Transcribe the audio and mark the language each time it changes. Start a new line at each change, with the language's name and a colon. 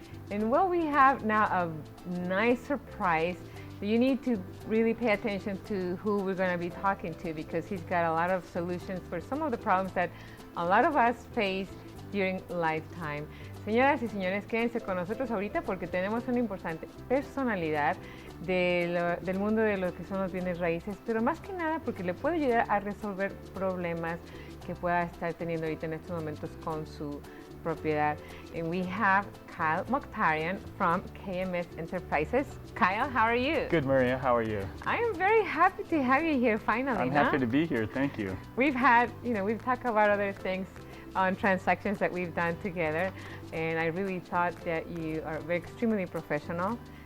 English: And well, we have now a nice surprise. You need to really pay attention to who we're going to be talking to because he's got a lot of solutions for some of the problems that a lot of us face during lifetime.
Spanish: Señoras y señores, quédense con nosotros ahorita porque tenemos una importante personalidad del mundo de lo que son los bienes raíces, pero más que nada porque le puede ayudar a resolver problemas que pueda estar teniendo ahorita en estos momentos con su propiedad.
English: And we have Kyle Mokhtarian from KMS Enterprises. Kyle, how are you? Good, Maria. How are you? I am very happy to have you here finally. I'm happy to be here. Thank you. We've talked about other things on transactions that we've done together, and I really thought that you are extremely professional.